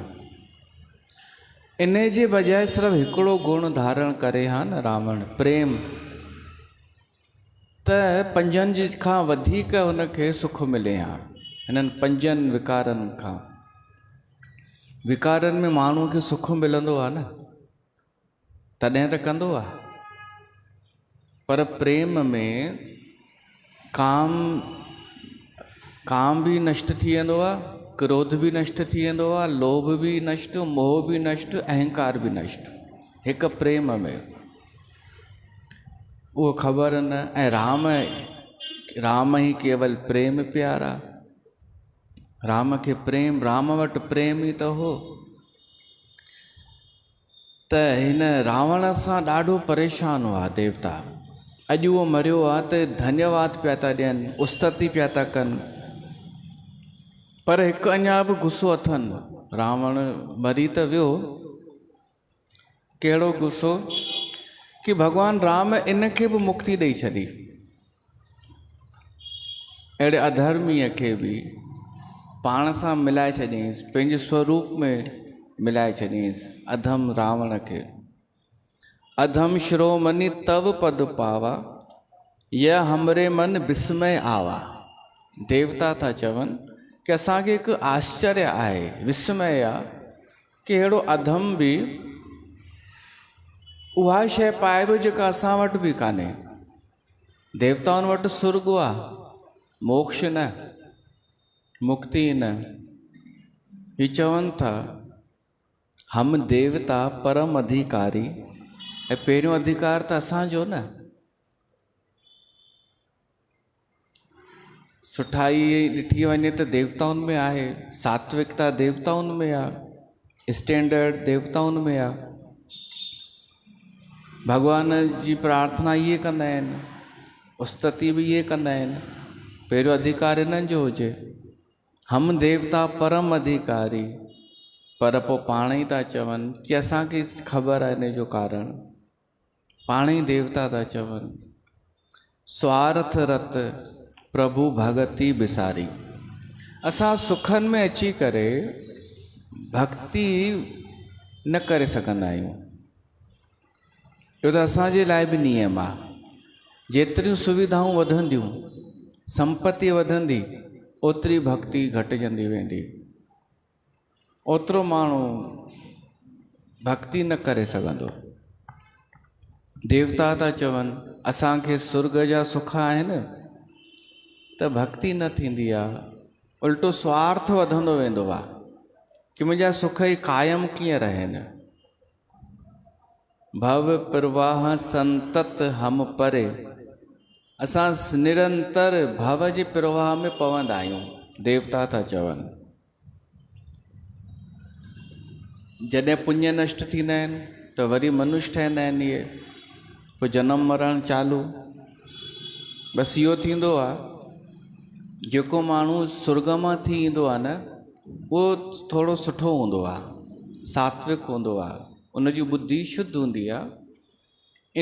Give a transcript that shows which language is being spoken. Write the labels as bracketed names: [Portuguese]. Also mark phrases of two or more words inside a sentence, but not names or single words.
[Sindhi] इन जे बजाय सिर्फ़ु हिकिड़ो गुण धारण करे हा न रावण, प्रेम, त पंजनि खां वधीक हुनखे सुख मिले हा। हिननि पंजनि विकारनि खां। विकारनि में माण्हूअ खे सुख मिलंदो आहे न, तॾहिं त कंदो आहे। पर प्रेम में काम भी नष्ट थी वेंदो आहे, क्रोध भी नष्ट थी वेंदो आहे, लोभ भी नष्ट, मोह भी नष्ट, अहंकार भी नष्ट, हिकु प्रेम में। उहो ख़बर न। [Awadhi] ऐं राम ही केवल प्रेम प्यारा। [Sindhi] राम खे प्रेम, राम वटि प्रेम ई त हो। त हिन रावण सां ॾाढो परेशान हुआ देवता। अॼु उहो मरियो आहे त धन्यवाद पिया था ॾियनि, उस्तति पिया था कनि। पर हिकु अञा बि गुस्सो अथनि। रावण मरी त वियो, कहिड़ो गुस्सो कि भॻवानु राम इन खे बि मुक्ति ॾेई छॾी। अहिड़े अधर्मीअ खे बि पाण सां मिलाए छॾियईंसि, पंहिंजे स्वरूप में मिलाए छॾियईंसि। अधम रावण खे [Awadhi] अधम शिरोमणि तव पद पावा, यह हमरे मन विस्मय आवा। [Sindhi] देवता था चवनि कि असांखे हिकु आश्चर्य आहे, विस्मय आहे कि अहिड़ो अधम बि उहा शइ पाए बि जेका असां वटि बि कान्हे। देवताउनि वटि सुर्ग आहे, मोक्ष न, मुक्ति न। ही चवनि था [Awadhi] हम देवता परम अधिकारी, [Sindhi] ऐं पहिरियों अधिकार त असांजो न। सुठाई ॾिठी वञे त देवताउनि में आहे, सात्विकता देवताउनि में आहे, स्टैंडर्ड देवताउनि में आहे। भगवान जी प्रार्थना इहे कंदा आहिनि, स्तुति बि इहे कंदा आहिनि, पहिरियों अधिकार इन्हनि जो हुजे। [Awadhi] हम देवता परम अधिकारी, [Sindhi] पर पोइ पाण ई था चवनि कि असांखे ख़बर आहे इन जो कारण। पाण ई देवता था चवनि [Awadhi] स्वार्थ रत प्रभु भगति बिसारी। [Sindhi] असां सुखनि में अची करे भक्ति न करे सघंदा आहियूं। इहो त असांजे लाइ बि नियम आहे। जेतिरियूं सुविधाऊं वधंदियूं, संपत्ति वधंदी, ओतिरी भक्ति घटिजंदी वेंदी, ओतिरो माण्हू भक्ति न करे सघंदो। देवता था चवनि असांखे सुर्ग जा सुख आहिनि त भक्ति न थींदी आहे, उल्टो स्वार्थ वधंदो वेंदो आहे कि मुंहिंजा सुख ई क़ाइमु कीअं रहनि। [Awadhi] भव प्रवाह संतत हम परे, [Sindhi] असां निरंतर भव जे प्रवाह में पवंदा आहियूं। देवता था चवनि जॾहिं पुण्य नष्ट थींदा आहिनि त वरी मनुष्य ठहंदा आहिनि इहे, पोइ जनम मरण चालू। बसि इहो थींदो आहे जेको माण्हू सुर्ग मां थी ईंदो आहे न, उहो थोरो सुठो हूंदो आहे, सात्विक हूंदो आहे, उनजी बुद्धि शुद्ध हूंदी आहे।